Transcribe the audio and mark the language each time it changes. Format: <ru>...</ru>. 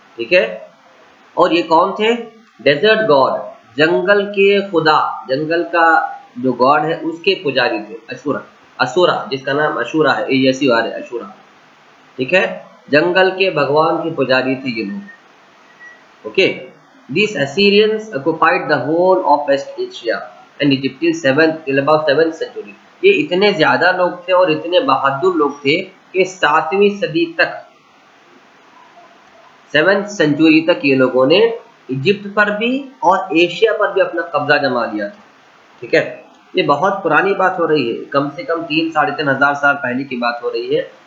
<hi>ठीक है, और ये कौन थे? डेजर्ट गॉड, जंगल के खुदा, जंगल का जो गॉड है उसके पुजारी थे अशूरा, जिसका नाम अशूरा है, ASURA है, अशूरा. ठीक है, जंगल के भगवान के पुजारी थे ये लोग.</hi> <en>Okay, these Assyrians occupied the whole of West Asia and Egypt till about 7th century.</en> <hi>ये इतने ज्यादा लोग थे और इतने बहादुर लोग थे कि 7वीं सदी तक, 7th सेंचुरी तक ये लोगों ने इजिप्ट पर भी और एशिया पर भी अपना कब्जा जमा लिया था. ठीक है, ये बहुत पुरानी बात हो रही है, कम से कम 3-3,500 साल पहले की बात हो रही है.</hi>